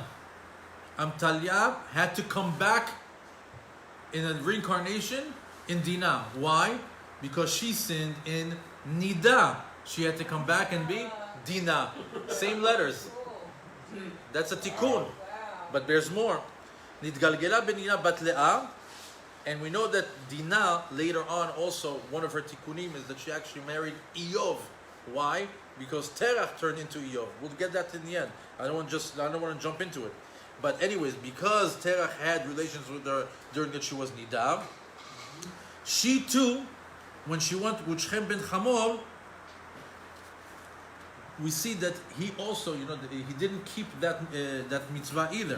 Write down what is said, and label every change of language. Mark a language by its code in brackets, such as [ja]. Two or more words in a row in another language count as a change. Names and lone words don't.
[en] Antalya had to come back in a reincarnation in Dina. Why? Because she sinned in Nida. She had to come back and be Dina. Same letters. That's a tikkun. But there's more. [he] נתגלגלה בדינה בת לאה. [en] And we know that Dina, later on also, one of her tikkunim is that she actually married Iyov. Why? Because Terach turned into Iyov. We'll get that in the end. I don't want to jump into it. But anyways, because Terach had relations with her during that she was Nidab, she too, when she went with Shem ben Hamor, we see that he also, he didn't keep that mitzvah either.